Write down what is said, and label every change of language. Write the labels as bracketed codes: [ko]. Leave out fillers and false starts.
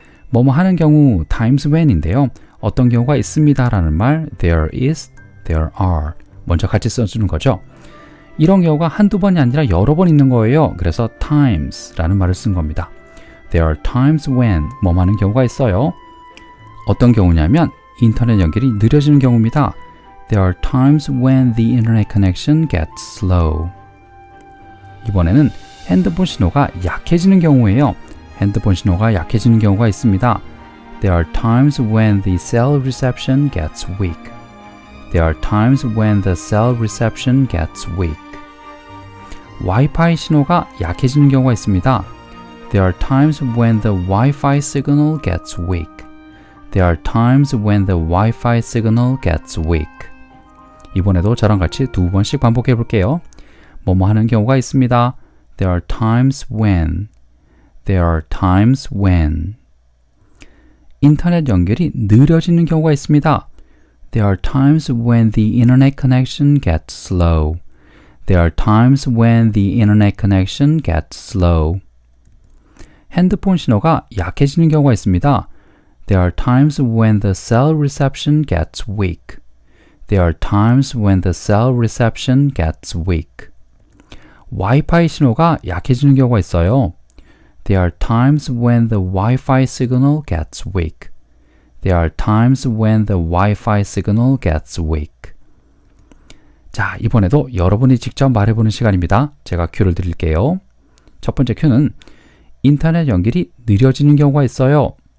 [ko] 뭐뭐 하는 경우 [en] times when [ko] 인데요. 어떤 경우가 있습니다 라는 말 [en] there is, there are [ko] 먼저 같이 써주는 거죠. 이런 경우가 한두 번이 아니라 여러 번 있는 거예요. 그래서 times 라는 말을 쓴 겁니다. [en] There are times when [ko] 뭐뭐 하는 경우가 있어요. 어떤 경우냐면 인터넷 연결이 느려지는 경우입니다. [en] There are times when the internet connection gets slow. [ko] 이번에는 핸드폰 신호가 약해지는 경우예요. 핸드폰 신호가 약해지는 경우가 있습니다. [en] There are times when the cell reception gets weak. There are times when the cell reception gets weak. [ko] 와이파이 신호가 약해지는 경우가 있습니다. [en] There are times when the Wi-Fi signal gets weak. There are times when the Wi-Fi signal gets weak. [ko] 이번에도 저랑 같이 두 번씩 반복해 볼게요. 뭐뭐 하는 경우가 있습니다. [en] There are times when. There are times when. [ko] 인터넷 연결이 느려지는 경우가 있습니다. [en] There are times when the internet connection gets slow. There are times when the internet connection gets slow. [ko] 핸드폰 신호가 약해지는 경우가 있습니다. [en] There are times when the cell reception gets weak. There are times when the cell reception gets weak. [ko] 와이파이 신호가 약해지는 경우가 있어요. [en] There are times when the Wi-Fi signal gets weak. There are times when the Wi-Fi signal gets weak. [ko] 자, 이번에도 여러분이 직접 말해보는 시간입니다. 제가 큐를 드릴게요. 첫 번째 큐는 인터넷 연결이 느려지는 경우가 있어요.